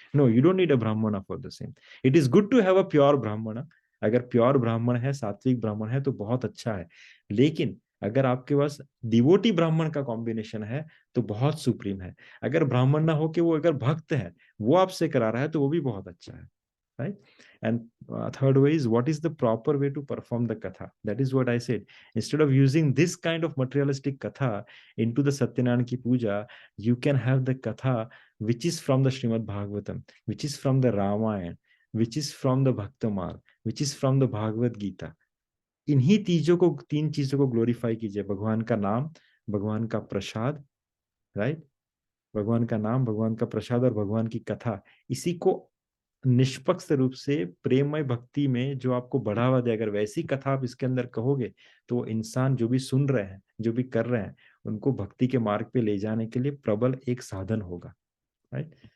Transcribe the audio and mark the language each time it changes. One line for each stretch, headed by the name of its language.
English: No, you don't need a Brahmin for the same. It is good to have a pure Brahmin.
Hindi: अगर pure ब्राह्मण है, सात्विक ब्राह्मण है, तो बहुत अच्छा है। लेकिन अगर आपके पास डिवोटी ब्राह्मण का कॉम्बिनेशन है तो बहुत सुप्रीम है। अगर ब्राह्मण ना हो कि वो अगर भक्त है, वो आपसे करा रहा है, तो वो भी बहुत अच्छा है, right?
English: And third way is, what is the proper way to perform the katha? That is what I said. Instead of using this kind of materialistic katha into the Satyanarayana ki puja, you can have the katha which is from the Srimad Bhagavatam, which is from the Ramayana, which is from the Bhaktamal, which is from the Bhagavad Gita.
Hindi: इन्हीं तीन चीजों को glorify कीजिए, भगवान का नाम, भगवान का प्रसाद, राइट। भगवान का नाम, भगवान का प्रसाद और भगवान की कथा, इसी को निष्पक्ष रूप से प्रेममय भक्ति में जो आपको बढ़ावा दे। अगर वैसी कथा आप इसके अंदर कहोगे तो वो इंसान जो भी सुन रहे हैं, जो भी कर रहे हैं, उनको भक्ति के मार्ग पे ले जाने के लिए प्रबल एक साधन होगा, राइट।